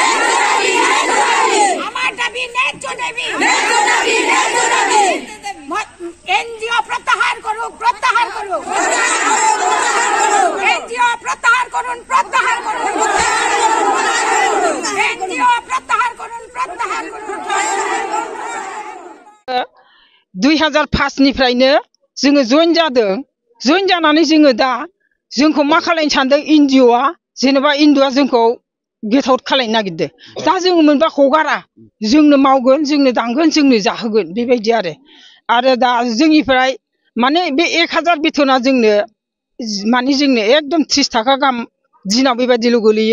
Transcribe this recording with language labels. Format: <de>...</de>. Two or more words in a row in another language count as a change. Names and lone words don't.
<bn>আমার দাবি ন্যায্য দাবি, এনজিও প্রত্যাহার করুন, প্রত্যাহার করুন, এনজিও প্রত্যাহার করুন, প্রত্যাহার করুন, এনজিও প্রত্যাহার করুন, প্রত্যাহার করুন।</bn> <brx>2005निफ्रायनो जोङो जइन जादों। जइन जानानै जोङो दा जोंखौ मा खालायनो सानदों एनजिअ'आ, जेनेबा एनजिअ'आ जोंखौ</brx> <en>get out</en> <brx>खालायनो नागिरदों। दा जोङो मोनबा हगारा, जोंनो मावगोन, जोंनो दांगोन, जोंनो जाहोगोन, बेबायदि आरो दा जोंनिफ्राय माने बे 1000 बेथना जोंनो माने जोंनो एकदम 30 थाखा गाहाम दिनाव बेबायदिल' गोलैयो।</brx>